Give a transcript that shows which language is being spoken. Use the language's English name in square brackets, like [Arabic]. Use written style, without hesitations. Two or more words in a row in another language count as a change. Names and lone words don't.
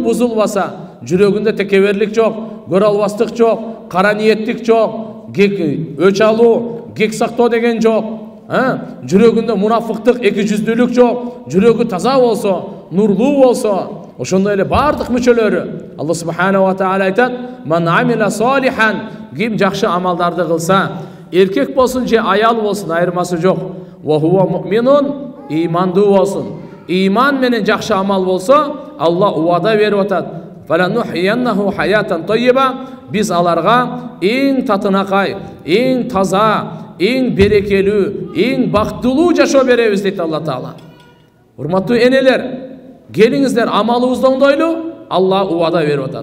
[Kyrgyz] бузулбаса, жүрөгүндө текеберлик жок, көрө албастык жок, кара ниеттик жок, өч алуу, кек сактоо деген жок, жүрөгүндө мунафыктык, эки жүздүүлүк жок, жүрөгү таза болсо, нурлуу болсо, ошондой эле бардык мүчөлөрү Алла [Arabic] سبحانه وتعالى [Kyrgyz] айтат: [Arabic] "من عمل صالحا", [Kyrgyz] ким жакшы амалдарды кылса, erkek bolsun, аял болsun, айырмасы жок. [Arabic] وهو مؤمن, [Kyrgyz] имандуу болsun. iman menen жакшы амал болсо, Алла уада берип атат. [Arabic] فلنحيينه حياة طيبة, [Kyrgyz] биз аларга эң татынакай, эң таза, эң берекелүү, эң бактылуу жашоо беребиз дейт Алла Таала. Урматтуу энелер, келиңиздер амалыбызды оңдойлу, Алла уада берип атат.